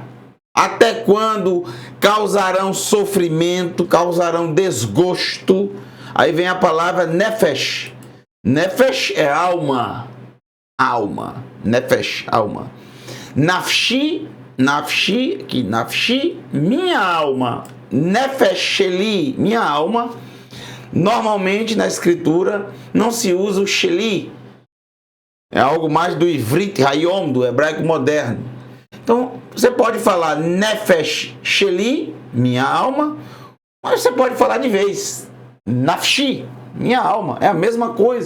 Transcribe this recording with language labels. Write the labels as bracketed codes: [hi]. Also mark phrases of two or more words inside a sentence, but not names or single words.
[pt] Até quando causarão sofrimento, causarão desgosto? Aí vem a palavra nefesh. Nefesh é alma. Alma. Nefesh, alma. Nafshi, que nafshi, minha alma. [he] נפש שלי, [pt] minha alma. Normalmente na escritura não se usa o sheli. É algo mais do [he] עברית היום, [pt] do hebraico moderno. Então, você pode falar [he] נפש שלי, [pt] minha alma, mas você pode falar de vez Nafshi, minha alma, é a mesma coisa.